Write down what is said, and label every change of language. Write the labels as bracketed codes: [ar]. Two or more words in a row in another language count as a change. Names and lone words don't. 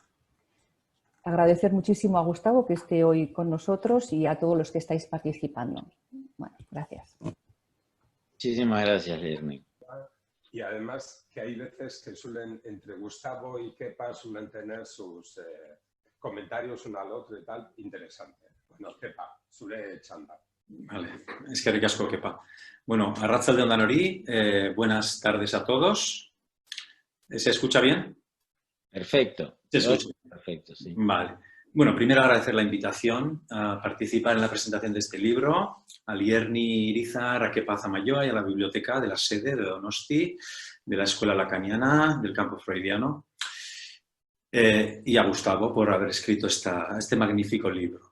[es] Agradecer muchísimo a Gustavo que esté hoy con nosotros y a todos los que estáis participando. Bueno, gracias. Muchísimas gracias, Irene. Y además que hay veces que entre Gustavo y Kepa suelen tener sus comentarios uno al otro y tal, interesante. [eu] Bueno, Kepa, zure txanda. Vale, eskerrik asko, Kepa. Bueno, arratsalde on danori, [es] buenas tardes a todos. ¿Se escucha bien? Perfecto. Se escucha. Perfecto, sí. Vale. Bueno, primero agradecer la invitación a participar en la presentación de este libro, a Lierni Irizar, a Kepa Zamayoa y a la biblioteca de la sede de Donosti, de la Escuela Lacaniana, del campo freudiano, y a Gustavo por haber escrito este magnífico libro.